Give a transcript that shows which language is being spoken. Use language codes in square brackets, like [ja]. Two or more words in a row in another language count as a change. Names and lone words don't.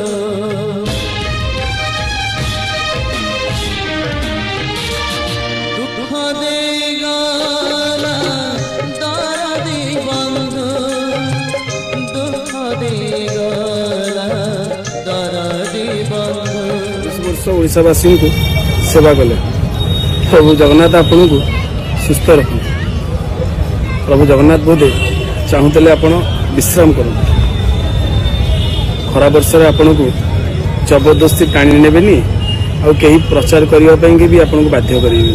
[or] ଦୁଃଖ ଦେଇ ଗଲା ଦରଦି ବନ୍ଧୁ, ଦୁଃଖ ଦେଇ ଗଲା ଦରଦି ବନ୍ଧୁ। ବର୍ଷ ଓଡ଼ିଶାବାସୀଙ୍କୁ ସେବା କଲେ। ପ୍ରଭୁ ଜଗନ୍ନାଥ ଆପଣଙ୍କୁ ସୁସ୍ଥ ରଖନ୍ତୁ। ପ୍ରଭୁ ଜଗନ୍ନାଥ ବୋଧେ ଚାହୁଁଥିଲେ ଆପଣ ବିଶ୍ରାମ କରନ୍ତୁ। ଖରା ବର୍ଷରେ ଆପଣଙ୍କୁ ଜବରଦସ୍ତି ଟାଣି ନେବେନି, ଆଉ କେହି ପ୍ରଚାର କରିବା ପାଇଁ ବି ଆପଣଙ୍କୁ ବାଧ୍ୟ କରିବେନି।